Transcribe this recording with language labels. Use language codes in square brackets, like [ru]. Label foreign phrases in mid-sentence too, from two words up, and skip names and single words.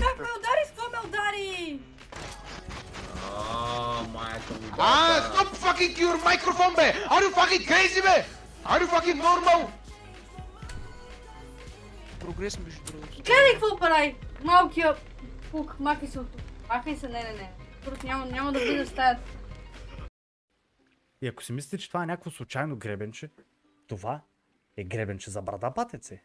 [bg] Как ме удари? С какво ме удари? [en] Stop fucking your microphone, бе! Are you fucking crazy, бе? Are you fucking normal? [bg] Прогрес между другото. Гледай какво прави! Малкия пук, махай се от тук. Махай се, не. Просто няма да бъде в стаята. И ако си мислите, че това е някакво случайно гребенче, това е гребенче за брада, патеце.